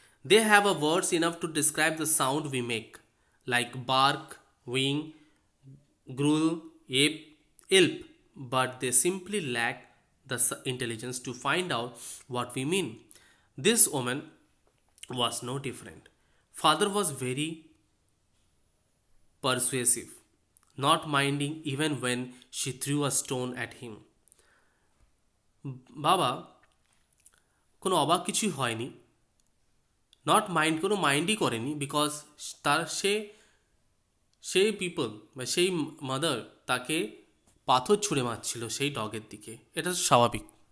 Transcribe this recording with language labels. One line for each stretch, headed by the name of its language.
English: They have a words enough to describe the sound we make, like bark, whine, growl, yelp, but they simply lack the intelligence to find out what we mean. This woman was no different. Father was very persuasive, not minding even when she threw a stone at him.
Bangla: বাবা কোনো অবাক কিছুই হয়নি, কোনো মাইন্ডই করেনি, because তার সেই people বা সেই মাদার তাকে পাথর ছুঁড়ে মারছিল সেই ডগের দিকে. এটা স্বাভাবিক.